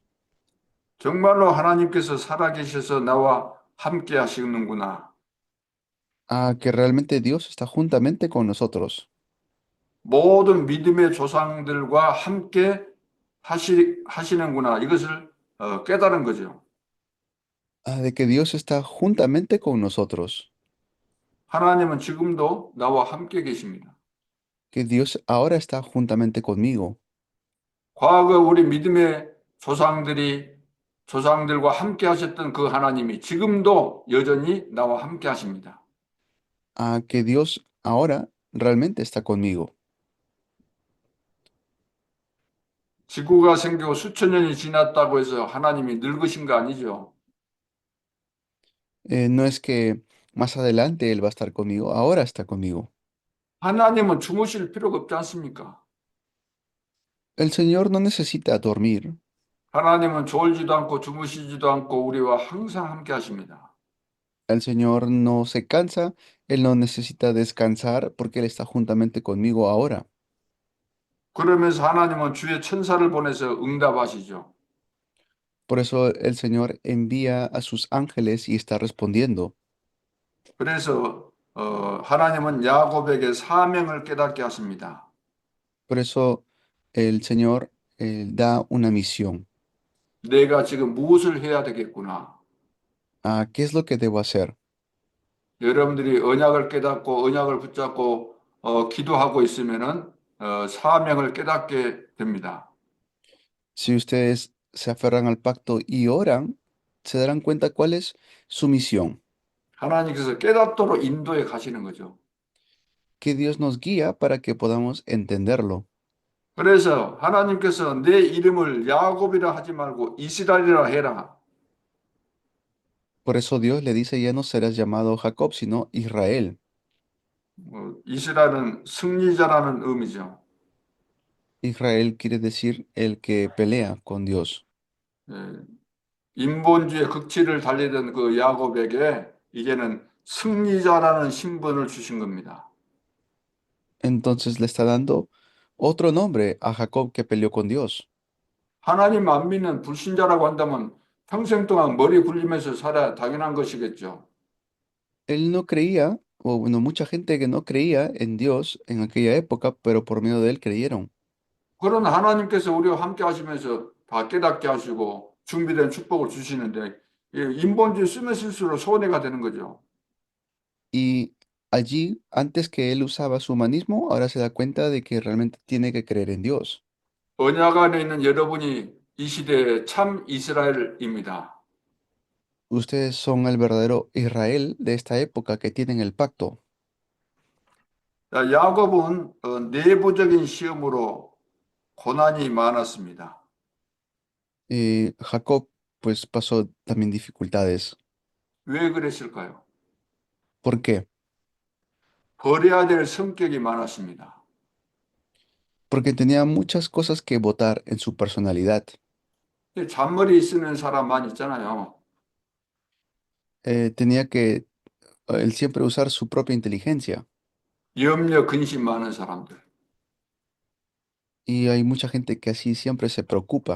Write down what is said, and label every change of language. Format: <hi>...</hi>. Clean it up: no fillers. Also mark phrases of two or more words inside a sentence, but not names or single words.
<ko>정말로 하나님께서 살아계셔서 나와 함께 하시는구나.</ko> <es>Que realmente Dios está juntamente con nosotros.</es> <ko>모든 믿음의 조상들과 함께 하시는구나. 이것을 깨달은 거죠.</ko> <es>De que Dios está juntamente con nosotros.</es> <ko>하나님은 지금도 나와 함께 계십니다.</ko> <es>Que Dios ahora está juntamente conmigo.</es> <ko>과거 우리 믿음의 조상들과 함께 하셨던 그 하나님이 지금도 여전히 나와 함께 하십니다.</ko> <es>Que Dios ahora realmente está conmigo.</es> <ko>지구가 생기고 수천 년이 지났다고 해서 하나님이 늙으신 거 아니죠.</ko> <es>No es que más adelante Él va a estar conmigo, ahora está conmigo.</es> <ko>하나님은 주무실 필요가 없지 않습니까?</ko> <es>El Señor no necesita dormir.</es> <ko>하나님은 졸지도 않고 주무시지도 않고 우리와 항상 함께 하십니다.</ko> <es>El Señor no se cansa, Él no necesita descansar porque Él está juntamente conmigo ahora.</es> <ko>그러면서 하나님은 주의 천사를 보내서 응답하시죠.</ko> <es>Por eso el Señor envía a sus ángeles y está respondiendo.</es> <ko>그래서 하나님은 야곱에게 사명을 깨닫게 하십니다.</ko> <es>Por eso el Señor da una misión.</es> <ko>내가 지금 무엇을 해야 되겠구나.</ko> <es>¿Qué es lo que debo hacer?</es> <ko>여러분들이 언약을 깨닫고 언약을 붙잡고 기도하고 있으면은 사명을 깨닫게 됩니다.</ko> <es>Si ustedes se aferran al pacto y oran, se darán cuenta cuál es su misión,</es> <ko>하나님께서 깨닫도록 인도해 가시는 거죠.</ko> <es>que Dios nos guía para que podamos entenderlo.</es> <ko>그래서 하나님께서 내 이름을 야곱이라 하지 말고 이스라엘이라 해라.</ko> <es>Por eso Dios le dice, ya no serás llamado Jacob, sino Israel.</es> <ko>이스라엘은 승리자라는 의미죠.</ko> <es>Israel quiere decir el que pelea con Dios.</es> <ko>예, 인본주의 극치를 달리던 그 야곱에게 이제는 승리자라는 신분을 주신 겁니다.</ko> <es>Entonces le está dando otro nombre a Jacob que peleó con Dios.</es> <ko>하나님 안 믿는 불신자라고 한다면 평생 동안 머리 굴리면서 살아야 당연한 것이겠죠.</ko> <es>Él no creía, o bueno, mucha gente que no creía en Dios en aquella época, pero por medio de él creyeron.</es> <ko>그런 하나님께서 우리와 함께 하시면서 다 깨닫게 하시고 준비된 축복을 주시는데 이 인본주의 쓰면 쓸수록 손해가 되는 거죠.</ko> <es>Y allí, antes que él usaba su humanismo, ahora se da cuenta de que realmente tiene que creer en Dios.</es> <ko>언약 안에 있는 여러분이 이 시대의 참 이스라엘입니다.</ko> <es>Ustedes son el verdadero Israel de esta época que tienen el pacto.</es> <ko>자, 야곱은 내부적인 시험으로 고난이 많았습니다.</ko> <es>Jacob, pues pasó también dificultades.</es> <ko>왜 그랬을까요?</ko> <es>¿Por qué?</es> <ko>버려야 될 성격이 많았습니다.</ko> <es>Porque tenía muchas cosas que votar en su personalidad.</es> <ko>잔머리 쓰는 사람만 있잖아요.</ko> <es>Tenía que él siempre usar su propia inteligencia.</es> <ko>염려, 근심 많은 사람들.</ko> <es>Y hay mucha gente que así siempre se preocupa.</es>